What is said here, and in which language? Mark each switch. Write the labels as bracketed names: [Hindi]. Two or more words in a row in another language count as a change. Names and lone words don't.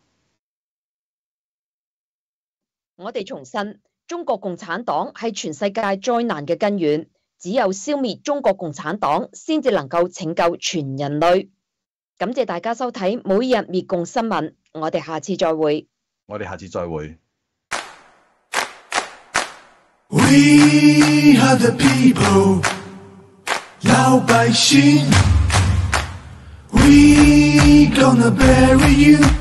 [Cantonese] 我哋重申，中國共產黨係全世界災難嘅根源。只有消滅中國共產黨，先至能夠拯救全人類。感謝大家收睇每日滅共新聞，我哋下次再會。我哋下次再會。 [English] We are the people，老百姓。We gonna bury you，